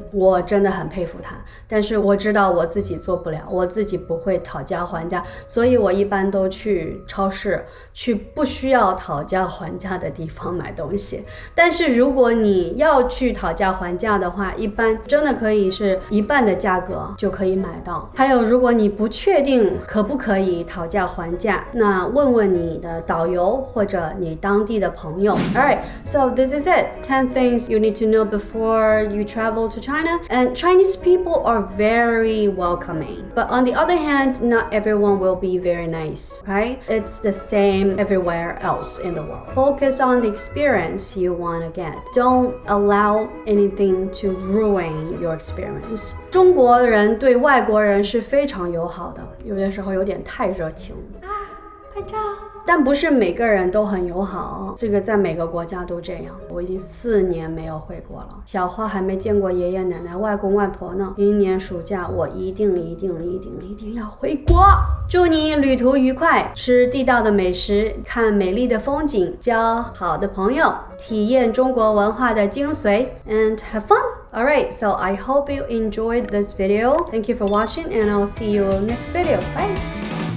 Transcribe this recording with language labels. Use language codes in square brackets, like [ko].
[zh] 我真的很佩服他，但是我知道我自己做不了，我自己不会讨价还价，所以我一般都去超市，去不需要讨价还价的地方买东西。但是如果你要去讨价还价的话，一般真的可以是一半的价格就可以买到。还有如果你不确定可不可以讨价还价，那问问你的导游或者你当地的朋友。 [en] Alright, so this is it. 10 things you need to know before you travel to China. And Chinese people are very welcoming. But on the other hand, not everyone will be very nice, okay? It's the same everywhere else in the world. Focus on the experience you want to get. Don't allow anything to ruin your experience. [zh] 中国人对外国人是非常友好的，有的时候有点太热情拍照。但不是每个人都很友好，这个在每个国家都这样。我已经4年没有回国了，小花还没见过爷爷奶奶、外公外婆呢。明年暑假我一定要回国。祝你旅途愉快，吃地道的美食，看美丽的风景，交好的朋友，体验中国文化的精髓 [en] and have fun. Alright, so I hope you enjoyed this video. Thank you for watching and I'll see you next video. Bye!